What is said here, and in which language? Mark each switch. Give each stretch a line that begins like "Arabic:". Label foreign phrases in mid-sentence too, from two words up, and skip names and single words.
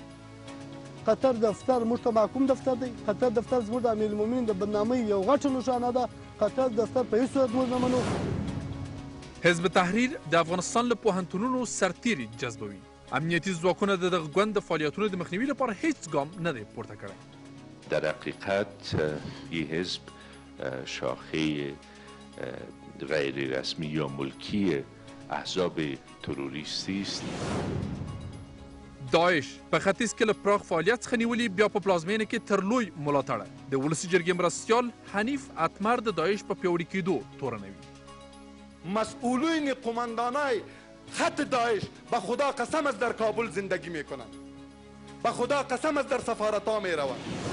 Pashto: قطر دفتر موږ ته محکوم دفتر دی. قطر دفتر زموږ د امیرالمؤمنین د بدنامۍ یو غټه نښانه ده. قطر دفتر په هیڅ صورت موږ نه منو. حزب تحریر د افغانستان له پوهنتونونو سرتیري جذبوي. امنیتي ځواکونه د دغه ګوند د فعالیتونو د مخنیوي لپاره هیڅ ګام نه دی پورته کړی.
Persian: در حقیقت این حزب شاخه غیر رسمی یا ملکی احزاب تروریستی است.
Pashto: داعش په ختیځ کې له پراخ فعالیت څخه نیولي بیا په پلازمینه کې تر لوی ملاتړه د ولسي جرګې مرستیال حنیف اتمر د داعش په پیاوړي کېدو تورنوي.
Persian: مسئولین قماندانای خط داعش به خدا قسم است در کابل زندگی میکنند. به خدا قسم است در سفارتها میروند.